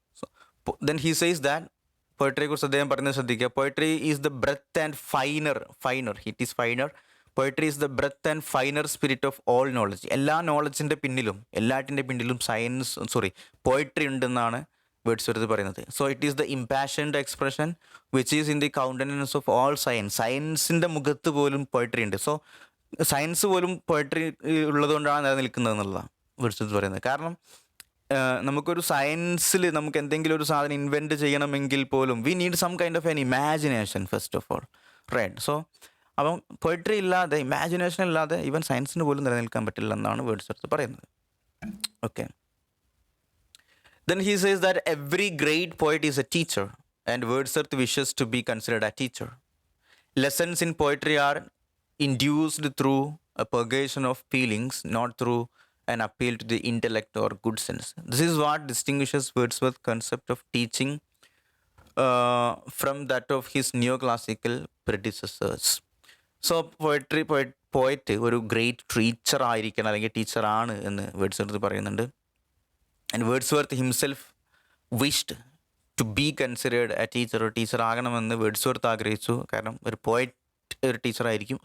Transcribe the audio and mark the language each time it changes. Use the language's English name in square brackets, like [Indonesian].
[English] So then he says that poetry [Malayalam] കുറിച്ച് അദ്ദേഹം പറയുന്നത് ശ്രദ്ധിക്കുക. [English] Poetry is the breath and finer. It is finer. Poetry is the breath and finer spirit of all knowledge. [Malayalam] എല്ലാ നോളജിൻ്റെ പിന്നിലും എല്ലാറ്റിൻ്റെ പിന്നിലും poetry ഉണ്ടെന്നാണ് Wordsworth പറയുന്നത്. [English] So it is the impassioned expression which is in the countenance of all science. [Malayalam] സയൻസിൻ്റെ മുഖത്ത് പോലും poetry ഉണ്ട്. So science പോലും പോയട്രി ഉള്ളതുകൊണ്ടാണ് നിലനിൽക്കുന്നത് എന്നുള്ളതാണ് വേർഡ്സ്വർത്ത് പറയുന്നത്. കാരണം നമുക്കൊരു സയൻസിൽ നമുക്ക് എന്തെങ്കിലും ഒരു സാധനം ഇൻവെൻറ്റ് ചെയ്യണമെങ്കിൽ പോലും [English] We need some kind of an imagination first of all, right? [Malayalam] So അപ്പം പോയട്രി ഇല്ലാതെ, ഇമാജിനേഷൻ ഇല്ലാതെ ഈവൻ സയൻസിന് പോലും നിലനിൽക്കാൻ പറ്റില്ല എന്നാണ് വേർഡ്സ്വർത്ത് പറയുന്നത്. Okay. [English] Then he says that every great poet is a teacher, and Wordsworth wishes to be considered a teacher. Lessons in poetry are induced through a purgation of feelings, not through an appeal to the intellect or good sense. This is what distinguishes Wordsworth's concept of teaching from that of his neoclassical predecessors. [Malayalam] So poet ഒരു great teacher ആയിരിക്കണം, അല്ലെങ്കിൽ ടീച്ചറാണ് എന്ന് Wordsworth പറയുന്നുണ്ട്. [English] And Wordsworth himself wished to be considered a teacher. [Malayalam] ഒരു teacher ആകണമെന്ന് Wordsworth ആഗ്രഹിച്ചു. കാരണം ഒരു പോയറ്റ് ഒരു ടീച്ചറായിരിക്കും.